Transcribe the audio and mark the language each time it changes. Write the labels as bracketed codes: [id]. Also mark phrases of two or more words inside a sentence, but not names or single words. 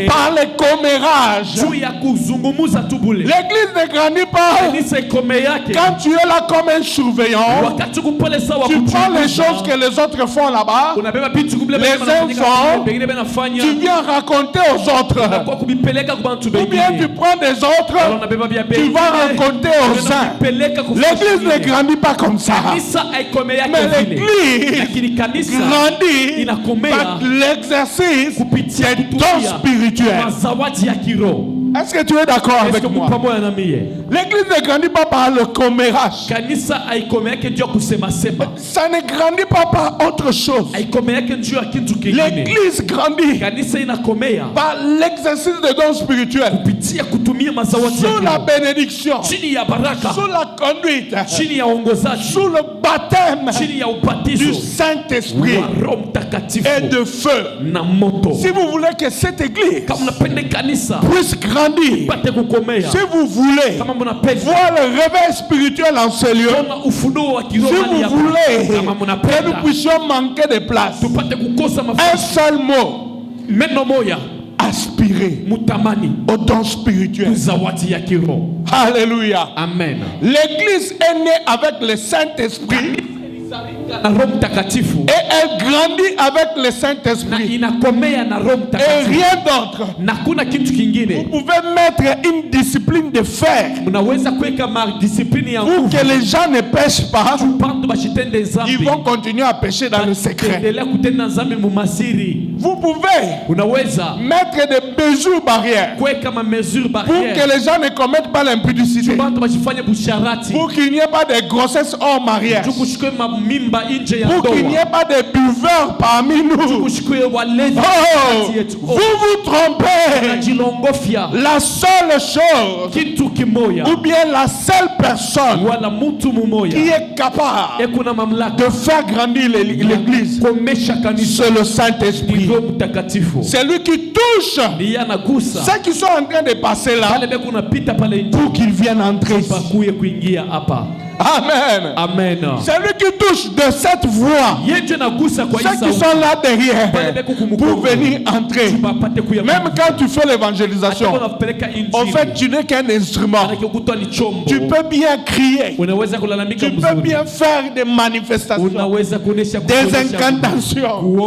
[fr] par les commérages. [sw] juu ya kuzungumuza tu bule. [fr] L'église ne grandit pas [sw] Kanisa ikome yake [fr] quand tu es là comme un surveillant. [sw] wakati kupole sawa [fr] Tu prends les [sw] kuchunguza. [fr] choses que les autres font là-bas. [sw] Unabeba vitu kubile [fr] Les enfants, [sw] bengine benafanya [fr] Tu viens raconter aux autres. [sw] kwa kubipeleka kwa bantu [fr] Ou bien [sw] bengine. [fr] tu prends des Alors autres. [sw] unabeba vya [fr] Tu [sw] bengine. [fr] vas raconter aux uns. [sw] Unabipeleka kwa [fr] L'église ne [sw] wengine. [fr] grandit pas comme ça. [sw] Kanisa haikome yake [fr] Mais [sw] vile. [fr] l'église [sw] Lakini kanisa [fr] grandit [sw] inakomea [fr] par l'exercice [sw] kupitia [fr] des dons [sw] kutumia [fr] spirituels. [sw] mazawadi ya kiroho. [fr] Est-ce que tu es d'accord avec Est-ce que moi? [sw] pamoja na mie? [fr] L'église ne grandit pas par le commérage. [sw] Kanisa haikome yake ndio kusema sema. [fr] Ça ne grandit pas par autre chose. [sw] Haikome yake ndio ya kitu kingine. [fr] L'église grandit [sw] Kanisa inakomea [fr] par l'exercice des dons spirituels. [sw] kupitia kutumia mazawadi ya [fr] Sous la [sw] kiroho. [fr] bénédiction, [sw] Chini ya baraka, [fr] sous la conduite, [sw] chini ya uongozaji, [fr] sous le baptême [sw] chini ya [fr] du [sw] ubatizo [fr] Saint-Esprit [sw] wa Roho Mtakatifu [fr] et de feu. [sw] na moto. [fr] Si vous voulez que cette église [sw] Kama mnapenda kanisa [fr] puisse grandir, [sw] pate kukomea, [fr] si vous voulez [sw] kama mnapenda [fr] voir le réveil spirituel en ces lieux, [sw] kuona ufunuo wa [fr] si [sw] kiroho mahali [fr] vous [sw] hapa, [fr] voulez [sw] kama [fr] que nous [sw] mnapenda [fr] puissions manquer de place, [sw] tupate kukosa [fr] un [sw] mafasi, [fr] seul mot, [sw] neno moya, [fr] aspirer [sw] mutamani [fr] aux dons spirituels. [sw] zawadi ya kiroho. [fr] Alléluia. [sw] Amen. [fr] L'église est née avec le Saint-Esprit [sw] Na Roho Mtakatifu [fr] et elle grandit avec le [sw] na [fr] Saint-Esprit [sw] inakomea na Roho [fr] et [sw] Mtakatifu [fr] rien d'autre. [sw] na kuna kitu [fr] Vous [sw] kingine. [fr] pouvez mettre une discipline de fer [sw] Mnaweza kuweka madisiplini ya [fr] pour [sw] nguvu [fr] que les gens ne pêchent pas. [sw] bantu bashitende [fr] Ils [sw] zambi [fr] vont continuer à pécher dans le secret. [sw] endelea kutenda zambi mumasiri. [fr] Vous pouvez [sw] Unaweza [fr] mettre des mesures barrières [sw] kuweka ma mesure [fr] pour que [sw] barrière [fr] les gens ne commettent pas l'impudicité, [sw] bantu bashifanye busharati [fr] pour qu'il n'y ait pas de grossesse hors mariage, [sw] tukushikwe mamimba nje ya [fr] pour qu'il n'y [sw] ndoa, [fr] ait pas de buveurs parmi nous. [sw] tukushikwe walevi [fr] Oh, [sw] kati yetu. [fr] vous vous trompez. [sw] Najilongofya [fr] La seule chose, [sw] kitu kimoya [fr] ou bien la seule personne [sw] wala mtu [fr] qui [sw] mumoya [fr] est capable [sw] ekuna mamlaka [fr] de faire grandir l'église, [sw] komesha kanisa [fr] c'est le Saint-Esprit. [sw] Roho Mtakatifu [fr] C'est lui qui touche [sw] ndiye anagusa [fr] ceux qui sont en train de passer là [sw] wale beko unapita pale nje [fr] pour qu'ils viennent entrer ici. [sw] bakuye kuingia hapa. [fr] Amen. [sw] Amen. [fr] C'est lui qui touche de cette voix [sw] Yeye ndiye anagusa kwa [fr] ceux qui sont là derrière pour venir entrer. Même quand tu fais l'évangélisation, en fait, tu n'es qu'un instrument. Tu peux bien crier. Tu peux bien faire des manifestations, des incantations.